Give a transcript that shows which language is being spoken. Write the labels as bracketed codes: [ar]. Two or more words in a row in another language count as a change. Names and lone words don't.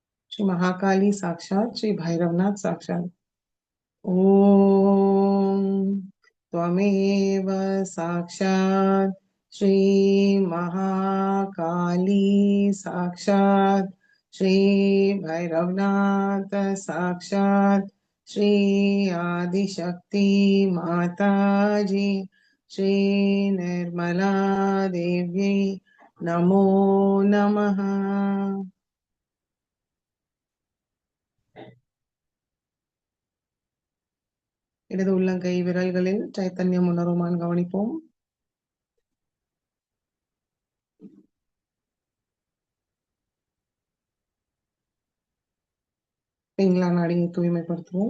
[sa] श्री महाकाली साक्षात श्री भैरवनाथ साक्षात। ओम त्वमेव साक्षात् श्री महाकाली साक्षात् श्री भैरवनाथ साक्षात् श्री आदिशक्ति माताजी श्री निर्मला देव्यै नमो नमः। [ta] இடது உள்ளங்கை விரல்களில் சைத்தன்யம் உணருமான் கவனிப்போம். பிங்களா நாடியை தூய்மைப்படுத்துவோம்.